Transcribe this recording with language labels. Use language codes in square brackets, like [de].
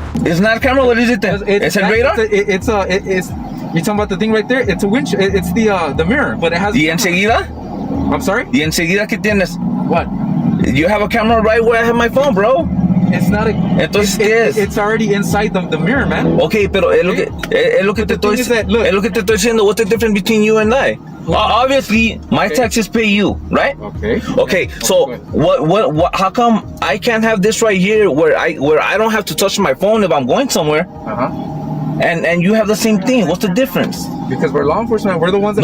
[en] It's not a camera, what is it then? It's a radar? It's you're talking about the thing right there? It's a windshield. It's the mirror, but it has. [es] ¿Y enseguida? [en] I'm sorry? [es] ¿Y enseguida qué tienes? [en] What? You have a camera right where I have my phone, bro. It's not a. [es] Entonces, ¿qué es? [en] It's already inside the mirror, man. [es] Okay, pero es lo que te estoy diciendo. [en] What's the difference between you and I? Obviously, my taxes pay you, right? Okay. Okay. So what? How come I can't have this right here where I don't have to touch my phone if I'm going somewhere? And you have the same thing. What's the difference? Because we're law enforcement. We're the ones that.